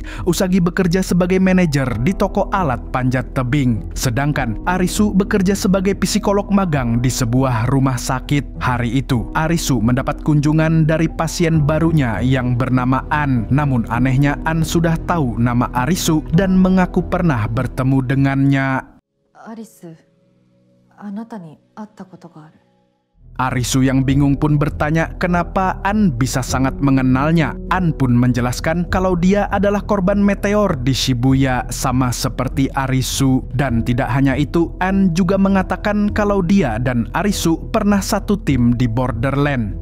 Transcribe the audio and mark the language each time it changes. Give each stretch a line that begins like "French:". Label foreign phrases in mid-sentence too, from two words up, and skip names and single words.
Indonesian: Usagi bekerja sebagai manajer di toko alat panjat tebing. Sedangkan Arisu bekerja sebagai psikolog magang di sebuah rumah sakit. Hari itu, Arisu mendapat kunjungan dari pasien barunya yang bernama An. Namun anehnya, An sudah tahu nama Arisu dan mengaku pernah bertemu dengannya.
Japanese: Arisu, あなたに会ったことがある。
Indonesian: Arisu yang bingung pun bertanya kenapa An bisa sangat mengenalnya. An pun menjelaskan kalau dia adalah korban meteor di Shibuya sama seperti Arisu. Dan tidak hanya itu, An juga mengatakan kalau dia dan Arisu pernah satu tim di Borderland.